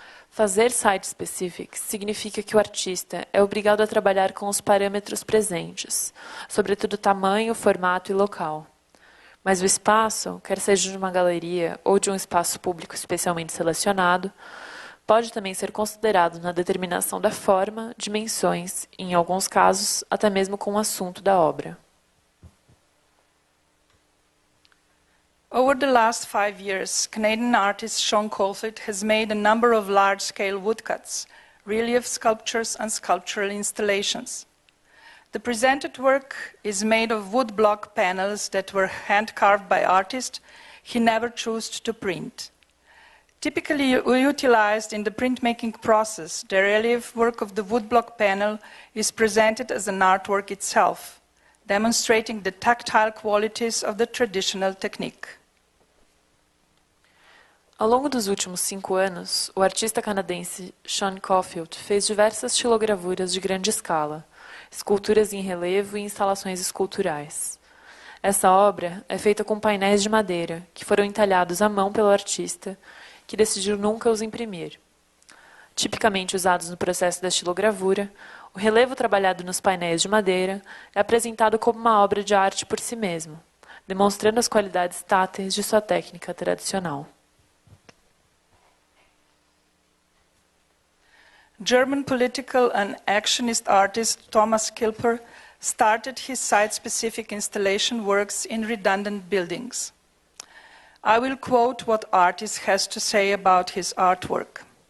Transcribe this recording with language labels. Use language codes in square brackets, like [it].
[pt] Fazer site-specific significa que o artista é obrigado a trabalhar com os parâmetros presentes, sobretudo tamanho, formato e local. Mas o espaço, quer seja de uma galeria ou de um espaço público especialmente selecionado, pode também ser considerado na determinação da forma, dimensões e, em alguns casos, até mesmo com o assunto da obra. [en] Over the last 5 years, Canadian artist Sean Colford has made a number of large-scale woodcuts, relief sculptures, and sculptural installations. The presented work is made of wood block panels that were hand-carved by artists he never chose to print. Typically utilized in the printmaking process, the relief work of the woodblock panel is presented as an artwork itself, demonstrating the tactile qualities of the traditional technique. [pt] Ao longo dos últimos 5 anos, o artista canadense Sean Caulfield fez diversas xilogravuras de grande escala, esculturas em relevo e instalações esculturais. Essa obra é feita com painéis de madeira, que foram entalhados à mão pelo artista, que decidiu nunca os imprimir. Tipicamente usados no processo da xilogravura, o relevo trabalhado nos painéis de madeira é apresentado como uma obra de arte por si mesmo, demonstrando as qualidades táteis de sua técnica tradicional. [en] German political and actionist artist Thomas Kilper started his site-specific installation works in redundant buildings. I will quote what artist has to say about his artwork.